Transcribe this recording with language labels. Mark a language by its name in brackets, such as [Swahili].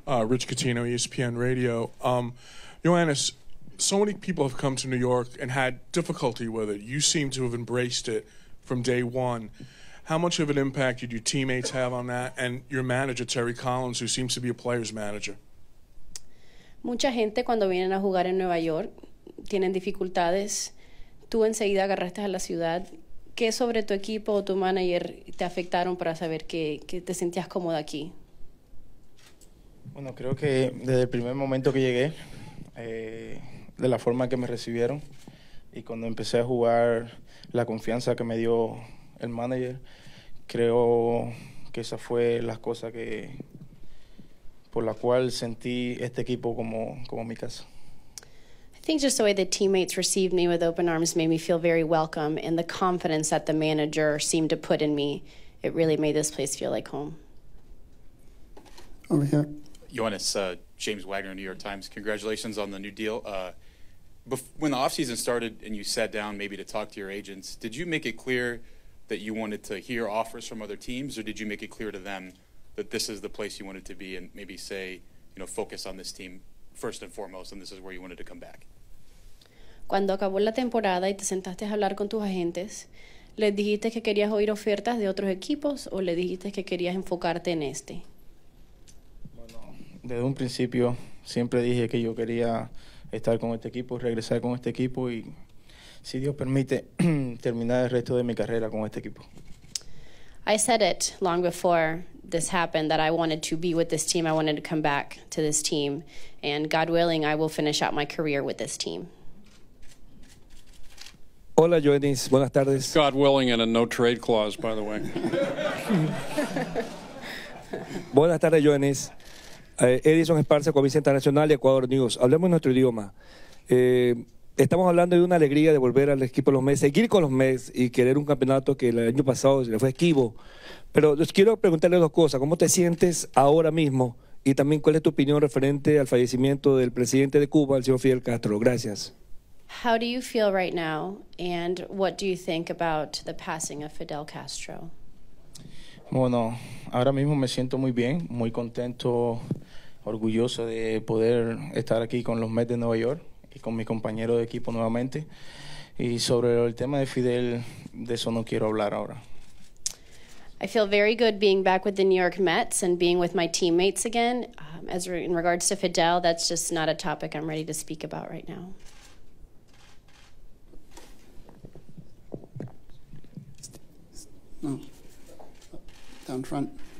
[English] Rich Catino, ESPN Radio. Yoenis, so many people have come to New York and had difficulty with it. You seem to have embraced it from day one. How much of an impact did your teammates have on that, and your manager, Terry Collins, who seems to be a player's manager? [Spanish] Mucha gente cuando vienen a jugar en Nueva York tienen dificultades. Tú enseguida agarraste a la ciudad. ¿Qué sobre tu equipo o tu manager te afectaron para saber que te sentías cómoda aquí? Bueno, creo que desde el primer momento que llegué, de la forma que me recibieron y cuando empecé a jugar, la confianza que me dio el manager, creo que esa fue la cosa por la cual sentí este equipo como mi casa. [English] I think just the way the teammates received me with open arms made me feel very welcome, and the confidence that the manager seemed to put in me, it really made this place feel like home. Over here. Yoenis, James Wagner, New York Times. Congratulations on the new deal. When the offseason started and you sat down maybe to talk to your agents, did you make it clear that you wanted to hear offers from other teams, or did you make it clear to them that this is the place you wanted to be and maybe say focus on this team first and foremost, and this is where you wanted to come back? [Spanish] Cuando acabó la temporada y te sentaste a hablar con tus agentes, ¿les dijiste que querías oír ofertas de otros equipos o le dijiste que querías enfocarte en este? Bueno, desde un principio siempre dije que yo quería estar con este equipo, regresar con este equipo y, si Dios permite, terminar el resto de mi carrera con este equipo. [English] I said it long before this happened that I wanted to be with this team. I wanted to come back to this team. And God willing, I will finish out my career with this team. [Spanish] Hola, Yoenis. Buenas tardes. [English] God willing, and a no trade clause, by the way. [Spanish] Buenas tardes, Yoenis. Edison Esparza, Comisión Internacional y Ecuador News. Hablemos nuestro idioma. Estamos hablando de una alegría de volver al equipo de los Mets, seguir con los Mets y querer un campeonato que el año pasado se le fue esquivo. Pero les quiero preguntarle dos cosas. ¿Cómo te sientes ahora mismo? Y también, ¿cuál es tu opinión referente al fallecimiento del presidente de Cuba, el señor Fidel Castro? Gracias. [English] How do you feel right now? And what do you think about the passing of Fidel Castro? [Spanish] Bueno, ahora mismo me siento muy bien, muy contento, orgulloso de poder estar aquí con los Mets de Nueva York y con mi compañero de equipo nuevamente. Y sobre el tema de Fidel, de eso no quiero hablar ahora. [English] I feel very good being back with the New York Mets and being with my teammates again. In regards to Fidel, that's just not a topic I'm ready to speak about right now. No. Down front.